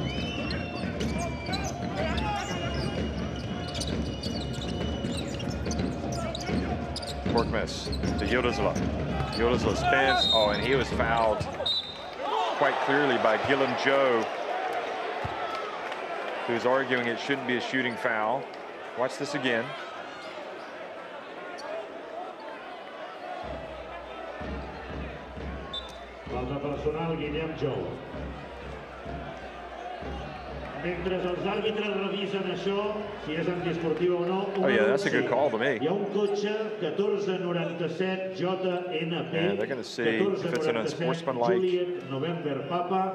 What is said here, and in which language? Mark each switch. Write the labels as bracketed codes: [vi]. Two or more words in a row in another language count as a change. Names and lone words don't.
[en] Korkmaz to Yıldızlı. Yıldızlı spins. Oh, and he was fouled quite clearly by Guillem Joe, who's arguing it shouldn't be a shooting foul. Watch this again. [ca] Falta personal, Guillem Joe. Mentre els àrbitres revisen això, si és antiesportiu o no. [en] Oh yeah, that's a good call to me. [ca] Hi ha un cotxe 1497 JNP. [en] Yeah, they're going to see if it's an unsportsmanlike. Juliet November Papa.